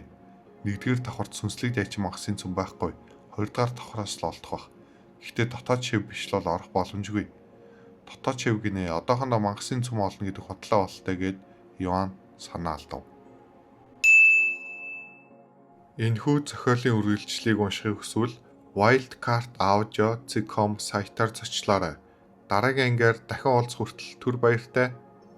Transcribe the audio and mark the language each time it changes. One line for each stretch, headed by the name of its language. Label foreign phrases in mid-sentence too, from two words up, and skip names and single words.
Mongolian: Нэгдүгээр давхарт сүнслэг дайчин мангасын цөм байхгүй. Хоёрдугаар давхраас л олдох бах. Гэхдээ дотоод шив биш л орох боломжгүй. Дотоод шив гинэ одоохондоо мангасын цөм олно гэдэг хотлоо болтой гэд Йоан санаа алдав. Энэхүү зохиолын үргэлжлэлийг уншихыг хүсвэл wildcard.audio.com сайтаар зочлоорой. Дараагийн ангиар дахин уулзах хүртэл түр баяртай.